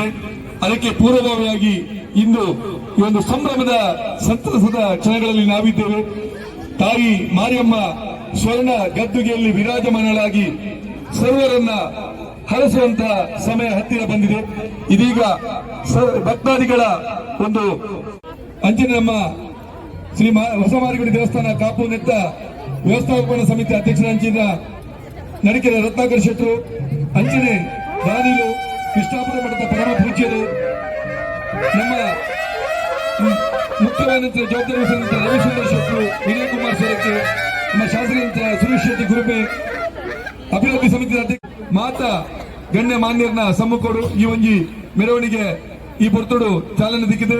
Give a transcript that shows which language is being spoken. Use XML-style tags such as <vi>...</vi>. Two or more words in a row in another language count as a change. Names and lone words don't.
<kn>ಅದಕ್ಕೆ ಪೂರ್ವಭಾವಿಯಾಗಿ ಇಂದು ಈ ಒಂದು ಸಂಭ್ರಮದ ಸಂತಸದ ಕ್ಷಣಗಳಲ್ಲಿ ನಾವಿದ್ದೇವೆ. ತಾಯಿ ಮಾರಿಯಮ್ಮ ಸ್ವರ್ಣ ಗದ್ದುಗೆಯಲ್ಲಿ ವಿರಾಜಮಾನಳಾಗಿ ಸರ್ವರನ್ನ ಹರಸುವಂತಹ ಸಮಯ ಹತ್ತಿರ ಬಂದಿದೆ. ಇದೀಗ ಭಕ್ತಾದಿಗಳ ಒಂದು ಅಂಚನೆ ನಮ್ಮ ಶ್ರೀ ಹೊಸ ಮಾರಿಗುಡಿ ದೇವಸ್ಥಾನ ಕಾಪು ನೆತ್ತ ವ್ಯವಸ್ಥಾಪನಾ</kn> <tcy>ಸಮಿತಿ ಅಧ್ಯಕ್ಷರಾಂಚಿನ ನಡಿಕೆರೆ ರತ್ನಾಕರ್ ಶೆಟ್ಟರು, ಅಂಚನೆ ದಾನಿಲು, ಕೃಷ್ಣಾಪುರ ಮಠದ ಪರಮ ಪೂಜ್ಯರು, ನಮ್ಮ ಮುಖ್ಯವಾದ ಜವಾಬ್ದಾರಿ ರವಿಶಂಕರ್ ಶೆಟ್ಟರು, ವಿನಯ್ ಕುಮಾರ್ ಸರಕ್ಕೆ, ನಮ್ಮ ಶಾಸಕರಂತ ಸುರೇಶ್ ಶೆಟ್ಟಿ ಗುರುಮೆ, ಅಭಿವೃದ್ಧಿ ಸಮಿತಿ ಅಧ್ಯಕ್ಷ ಮಾತಾ ಗಣ್ಯ ಮಾನ್ಯರನ್ನ ಸಮ್ಮುಖಡು ಈ ಒಂಜಿ ಮೆರವಣಿಗೆ ಈ ಪೊರ್ತುಡು ಚಾಲನೆ ದಿಕ್ಕಿದೆ.</tcy>